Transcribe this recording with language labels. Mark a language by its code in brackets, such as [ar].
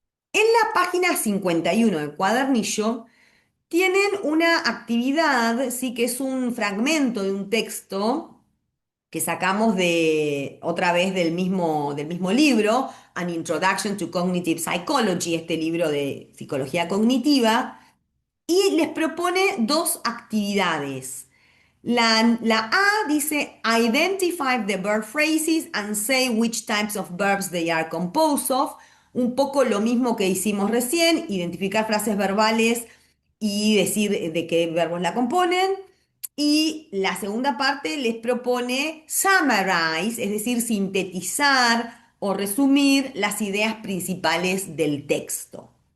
[es] En la página 51 del cuadernillo tienen una actividad, sí, que es un fragmento de un texto que sacamos de otra vez del mismo libro, An Introduction to Cognitive Psychology, este libro de psicología cognitiva, y les propone dos actividades. La A dice, [en] identify the verb phrases and say which types of verbs they are composed of. [es] Un poco lo mismo que hicimos recién, identificar frases verbales y decir de qué verbos la componen. Y la segunda parte les propone summarize, es decir, sintetizar o resumir las ideas principales del texto.